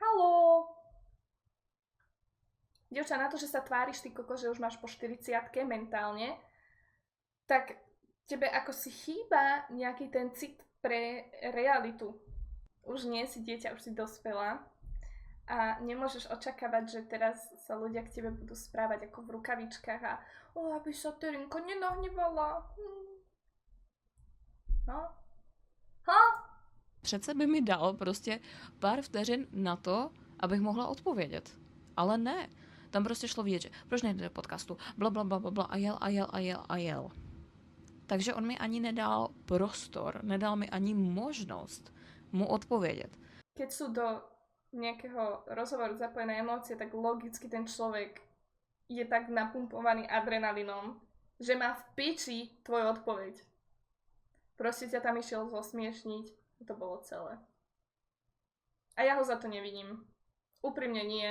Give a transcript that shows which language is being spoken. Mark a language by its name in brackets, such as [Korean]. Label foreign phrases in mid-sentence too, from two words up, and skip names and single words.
[Slovak] Dievča, na to, že sa tváriš ty koko, že už máš po 40-ke mentálne, tak tebe ako si chýba nejaký ten cit pre realitu. Už nie si dieťa, už si dospelá a nemôžeš očakávať, že teraz sa ľudia k tebe budú správať ako v rukavičkách a aby sa Terinka nenahnevala. No? [Czech] Přece by mi dal prostě pár vteřin na to, abych mohla odpovědět. Ale ne. Tam prostě šlo vidět, že proč nejde do podcastu, blablabla a jel. Takže on mi ani nedal prostor, nedal mi ani možnost mu odpovědět. [Slovak] Keď sú do nejakého rozhovoru zapojené emócie, tak logicky ten človek je tak napumpovaný adrenalinom, že má v piči tvoju odpoveď. Proste ťa tam išiel zosmiešniť, to bolo celé. A ja ho za to nevidím. Úprimne nie.